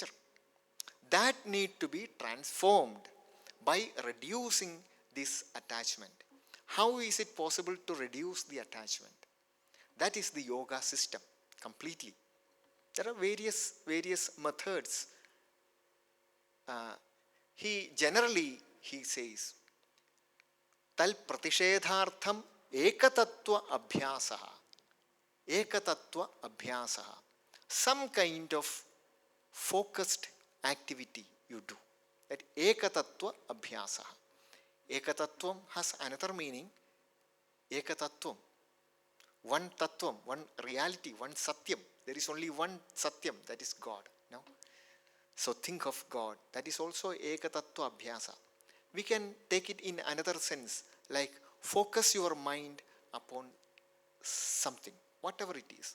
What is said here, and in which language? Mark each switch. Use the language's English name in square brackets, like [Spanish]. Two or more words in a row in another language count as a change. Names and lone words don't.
[English] That need to be transformed by reducing this attachment. How is it possible to reduce the attachment? That is the yoga system completely. There are various methods. He says, [Sanskrit] Tal pratishedhartham ekatattva abhyasaha. Ekatattva abhyasaha. [English] Some kind of focused activity you do. That [Sanskrit] ekatattva abhyasaha. [English] Ekatattvam has another meaning. Ekatattvam. One tattvam, one reality, one satyam. There is only one satyam, that is God. No? So think of God. That is also [Sanskrit] ekatattva abhyasa. [English] We can take it in another sense, like focus your mind upon something, whatever it is.